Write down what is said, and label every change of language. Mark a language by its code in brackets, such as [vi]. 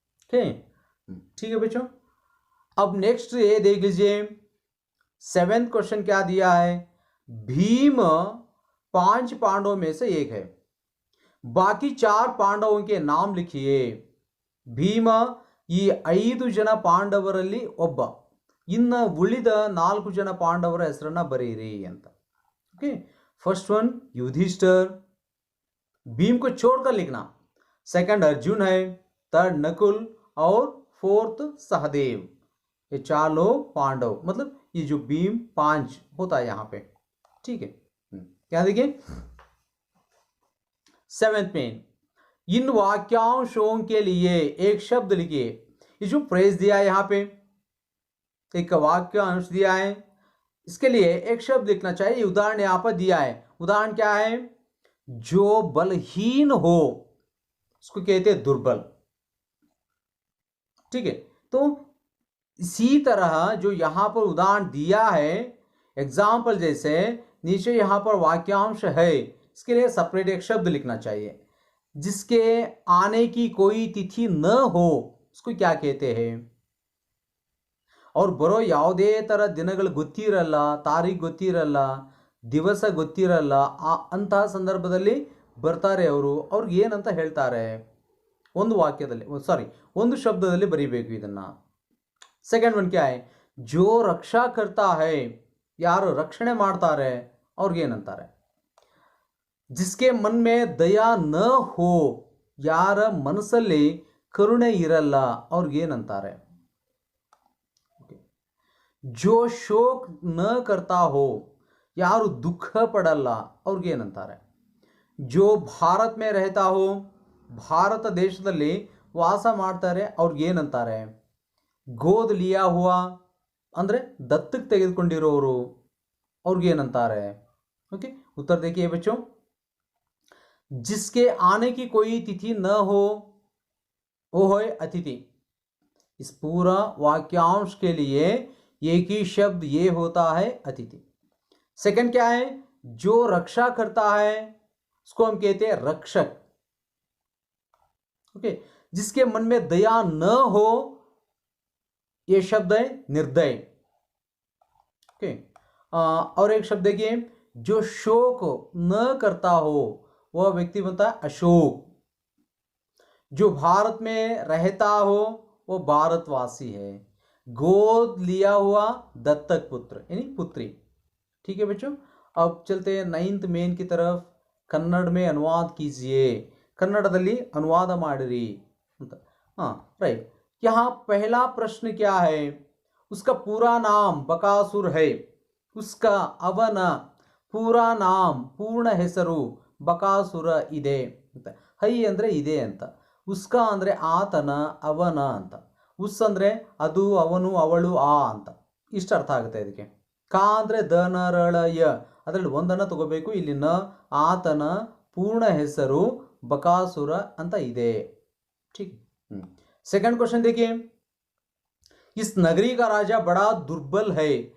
[hi] ठीक है बच्चों। अब नेक्स्ट ये देख लीजिए, 7th क्वेश्चन क्या दिया है, भीम 5 पांडवों में से एक है, बाकी 4 पांडवों के नाम लिखिए। ಭೀಮ ಈ 5 ಜನ ಪಾಂಡವರಲ್ಲಿ ಒಬ್ಬ, ಇನ್ನು ಉಳಿದ 4 ಜನ ಪಾಂಡವರ ಹೆಸರನ್ನ ಬರೆಯಿರಿ ಅಂತ। Okay, first one Yudhishthir, Bhim को छोड़कर लिखना। सेकंड अर्जुन है, थर्ड नकुल और फोर्थ सहदेव। ये 4 लोग पांडव, मतलब ये जो भीम 5 होता है यहां पे। ठीक है, क्या देखिए 7th में, इन वाक्यांशों के लिए एक शब्द लिखिए। ये जो फ्रेज दिया है यहां पे, एक वाक्य अंश दिया है, इसके लिए एक शब्द लिखना चाहिए। उदाहरण यहां पर दिया है, उदाहरण क्या है, जो बलहीन हो उसको कहते हैं दुर्बल। ठीक है, तो इसी तरह जो यहां पर उदाहरण दिया है एग्जाम्पल जैसे, नीचे यहां पर वाक्यांश है, इसके लिए सेपरेट एक शब्द लिखना चाहिए। जिसके आने की कोई तिथि न हो उसको क्या कहते हैं? [kn] और ಬರೋ ಯಾವುದೇ ಥರ ದಿನಗಳು ಗೊತ್ತಿರಲ್ಲ, ತಾರೀಖು ಗೊತ್ತಿರಲ್ಲ, ದಿವಸ ಗೊತ್ತಿರಲ್ಲ, ಅಂತಹ ಸಂದರ್ಭದಲ್ಲಿ ಬರ್ತಾರೆ ಅವರು. ಅವ್ರಿಗೆ ಏನಂತ ಹೇಳ್ತಾರೆ? ಒಂದು ವಾಕ್ಯದಲ್ಲಿ, ಸಾರಿ, ಒಂದು ಶಬ್ದದಲ್ಲಿ ಬರೀಬೇಕು ಇದನ್ನು. ಸೆಕೆಂಡ್ ಒನ್ [hi] ಕ್ಯಾ ಹೈ? ಜೋ ರಕ್ಷಾ ಕರ್ತಾ ಹೈ, [kn] ಯಾರು ರಕ್ಷಣೆ ಮಾಡ್ತಾರೆ ಅವ್ರಿಗೇನಂತಾರೆ? [hi] ಜಿಸ್ಕೆ ಮನ್ ಮೇ ದಯಾ ನ ಹೋ, [kn] ಯಾರ ಮನಸ್ಸಲ್ಲಿ ಕರುಣೆ ಇರಲ್ಲ ಅವ್ರಿಗೇನಂತಾರೆ? [hi] ಜೋ ಶೋಕ್ ನ ಕರ್ತಾ ಹೋ, [kn] ಯಾರು ದುಃಖ ಪಡಲ್ಲ ಅವ್ರಿಗೇನಂತಾರೆ? [hi] ಜೋ ಭಾರತ್ ಮೇ ರಹತಾ ಹೋ, [kn] ಭಾರತ ದೇಶದಲ್ಲಿ ವಾಸ ಮಾಡ್ತಾರೆ ಅವ್ರಿಗೇನಂತಾರೆ? [hi] ಗೋದ್ ಲಿಯಾ ಹುವಾ [kn] ಅಂದರೆ ದತ್ತಕ್ಕೆ ತೆಗೆದುಕೊಂಡಿರೋರು ಅವ್ರಿಗೇನಂತಾರೆ? [hi] ओके, उत्तर देखिए बच्चों. जिसके आने की कोई तिथि न हो वो है अतिथि. इस पूरा वाक्यांश के लिए एक ही शब्द ये होता है अतिथि. सेकंड क्या है? जो रक्षा करता है उसको हम कहते हैं रक्षक. ओके, जिसके मन में दया न हो ये शब्द है निर्दय. ओके, और एक शब्द देखिए, जो शोक न करता हो वह व्यक्ति बनता है अशोक. जो भारत में रहता हो वो भारतवासी है. गोद लिया हुआ दत्तक पुत्र यानी पुत्री. ठीक है बच्चों, अब चलते हैं 9th मेन की तरफ. कन्नड़ में अनुवाद कीजिए, कन्नड़ದಲ್ಲಿ अनुवाद [kn] ಮಾಡಿರಿ ಅಂತ. [hi] राइट. यहाँ पहला प्रश्न क्या है? उसका पूरा नाम बकासुर है. [kn] उसका ಅವನ [hi] पूरा नाम पूर्ण [kn] ಹೆಸರು ಬಕಾಸುರ ಇದೆ ಅಂತ. ಹೈ ಅಂದರೆ ಇದೆ ಅಂತ, ಉಸ್ಕ ಅಂದರೆ ಆತನ, ಅವನ ಅಂತ, ಉಸ್ ಅಂದರೆ ಅದು, ಅವನು, ಅವಳು, ಆ ಅಂತ. ಇಷ್ಟು ಅರ್ಥ ಆಗುತ್ತೆ ಇದಕ್ಕೆ. ಕಾ ಅಂದರೆ ದ ನ ರ ಳ ಯ, ಅದರಲ್ಲಿ ಒಂದನ್ನು ತಗೋಬೇಕು. ಇಲ್ಲಿ ನ ಆತನ ಪೂರ್ಣ ಹೆಸರು ಬಕಾಸುರ ಅಂತ ಇದೆ. [hi] ठीक. सेकंड क्वेश्चन देखिए, इस नगरी का राजा बड़ा दुर्बल है.